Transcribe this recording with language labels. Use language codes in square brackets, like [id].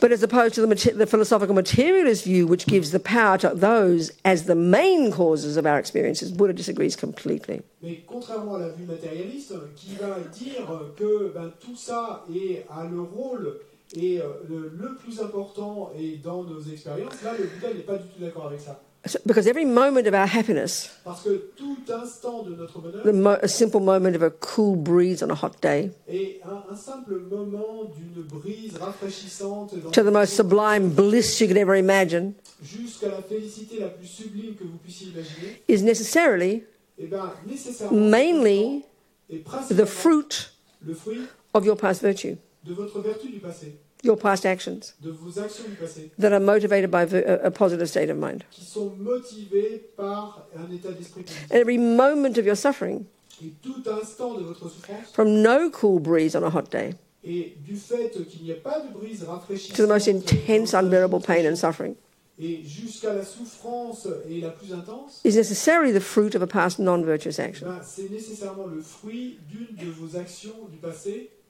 [en] But as opposed to the philosophical materialist view, which gives the power to those as the main causes of our experiences, Buddha disagrees completely. [fr] Mais contrairement à la vue matérialiste, qui va dire que tout ça a le rôle et le plus important est dans nos expériences, là, le Bouddha n'est pas du tout d'accord avec ça. [en] Because every moment of our happiness, [fr] Parce que tout instant de notre bonheur, [en] a simple moment of a cool breeze on a hot day, [fr] est un simple moment d'une brise rafraîchissante [en] to the most sublime bliss you could ever imagine, [fr] jusqu'à la félicité la plus sublime que vous puissiez imaginer, [en] is necessarily, [fr] nécessairement, [en] mainly, [fr] et [en] the [fr] principalement [en] fruit [fr] le fruit [en] of your past virtue, [fr] de votre vertu du passé, [en] your past actions, [fr] de vos actions du passé, [en] that are motivated by a positive state of mind. [fr] qui sont motivées par un état d'esprit positif. [en] And every moment of your suffering, [fr] Et tout instant de votre souffrance, [en] from no cool breeze on a hot day [fr] et du fait qu'il n'y ait pas de brise [en] to the [fr] rafraîchissante [en] most intense, unbearable pain and suffering, [fr] et jusqu'à la souffrance et la plus intense, [en] is necessarily the fruit of a past non-virtuous action. [fr] c'est nécessairement le fruit d'une de vos actions du passé